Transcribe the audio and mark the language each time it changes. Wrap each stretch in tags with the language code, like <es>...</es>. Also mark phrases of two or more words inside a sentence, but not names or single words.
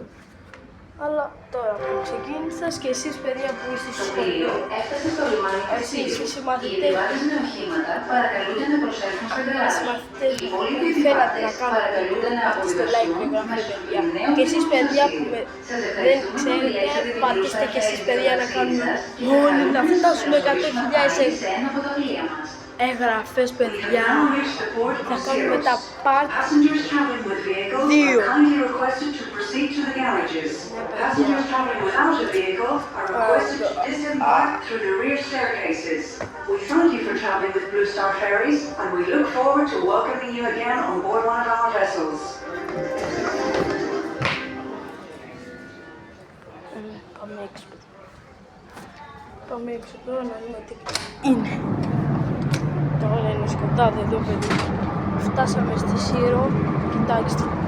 <el>Αλλά τώρα που ξεκίνησες και εσείς παιδιά που είστε στο σχολείο, εσείς οι μαθητές που θέλατε να κάνετε βίντεο, πατήστε like και γράφετε παιδιά. Και εσείς παιδιά που δεν ξέρετε, πατήστε και εσείς παιδιά να κάνουμε όλοι να φτάσουμε 100.000 εγγραφές παιδιά. Θα κάνουμε τα part 2.</el> <en>Passengers traveling without a vehicle are requested to disembark through the rear staircases. We thank you for traveling with Blue Star Ferries and we look forward to welcoming you again on board one of our vessels.</en> <el>Πάμε έξω τώρα να δούμε τι είναι. Τώρα είναι σκοτάδι εδώ παιδιά. Φτάσαμε στη Σύρο, κοιτάξτε.</el>